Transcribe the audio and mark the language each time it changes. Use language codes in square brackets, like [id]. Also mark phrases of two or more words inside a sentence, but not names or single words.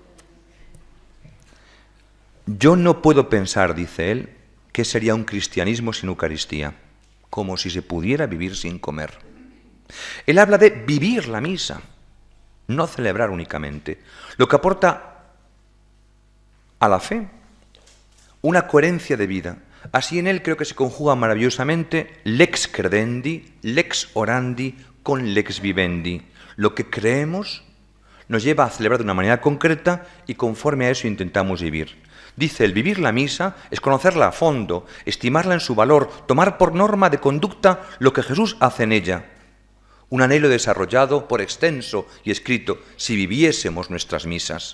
[es] Yo no puedo pensar, dice él, que sería un cristianismo sin Eucaristía, como si se pudiera vivir sin comer. Él habla de vivir la misa, no celebrar únicamente, lo que aporta a la fe, una coherencia de vida. Así en él creo que se conjuga maravillosamente [la] lex credendi, lex orandi [es] con [la] lex vivendi. [es] Lo que creemos nos lleva a celebrar de una manera concreta y conforme a eso intentamos vivir. Dice, el vivir la misa es conocerla a fondo, estimarla en su valor, tomar por norma de conducta lo que Jesús hace en ella. Un anhelo desarrollado por extenso y escrito, si viviésemos nuestras misas.